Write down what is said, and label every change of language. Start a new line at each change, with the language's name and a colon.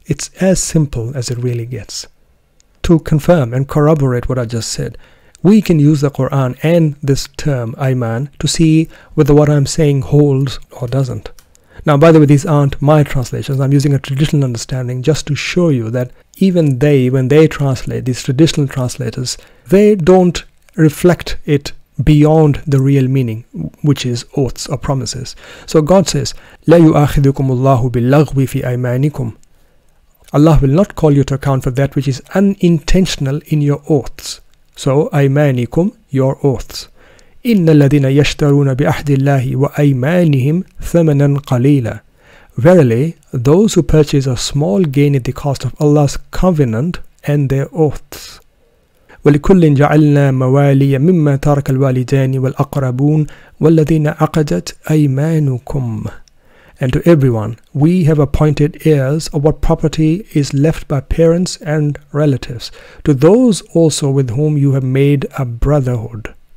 English: It's as simple as it really gets. To confirm and corroborate what I just said, we can use the Quran and this term ayman to see whether what I'm saying holds or doesn't. Now, by the way, these aren't my translations. I'm using a traditional understanding just to show you that even they, when they translate, these traditional translators, they don't reflect it beyond the real meaning, which is oaths or promises. So God says,
Arabic: لا يؤاخذكم الله باللغو في أيمانكم.
English: Allah will not call you to account for that which is unintentional in your oaths. So أيمانكم, your oaths.
Arabic: إن الذين يشترون بأحد الله وأيمانهم ثمنا قليلا.
English: Verily, those who purchase a small gain at the cost of Allah's covenant and their oaths.
Arabic: وَلِكُلٍّ جَعَلْنَا مَوَالِيَ مِمَّا تَرَكَ الْوَالِدَانِ وَالْأَقْرَبُونَ وَالَّذِينَ عَقَدَتْ أَيْمَانُكُمْ.
English: And to everyone we have appointed heirs of what property is left by parents and relatives, to those also with whom you have made a brotherhood.